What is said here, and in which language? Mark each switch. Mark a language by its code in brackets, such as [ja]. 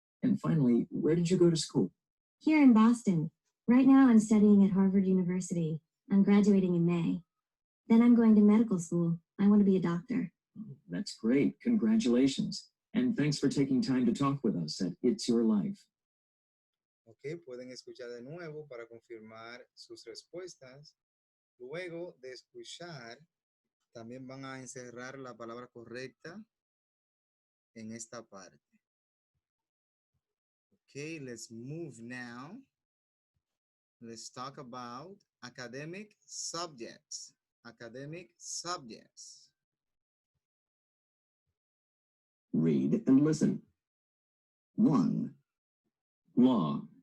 [en] And finally, where did you go to school? Here in Boston. Right now I'm studying at Harvard University. I'm graduating in May. Then I'm going to medical school. I want to be a doctor. That's great. Congratulations. And thanks for taking time to talk with us at It's Your Life. [es] Ok, pueden escuchar de nuevo para confirmar sus respuestas. Luego de escuchar, también van a encerrar la palabra correcta en esta parte. [en] Okay, let's move now. Let's talk about academic subjects. Academic subjects. Read and listen. 1. Law.